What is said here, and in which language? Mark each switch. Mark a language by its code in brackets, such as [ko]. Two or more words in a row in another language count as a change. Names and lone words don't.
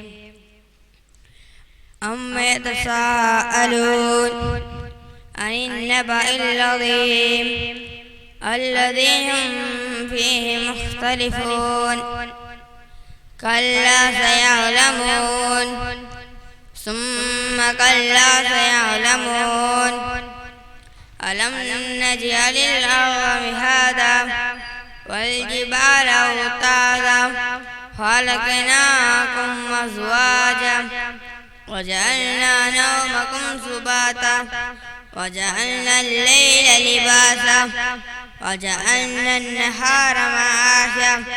[ar] عم يتساءلون عن النبإ العظيم الذي هم فيه مختلفون كلا سيعلمون ثم كلا سيعلمون ألم نجعل الأرض مهادا والجبال أوتادا خلقناكم أزواجا وجعلنا نومكم سباتا وجعلنا الليل لباسا وجعلنا النهار معاشا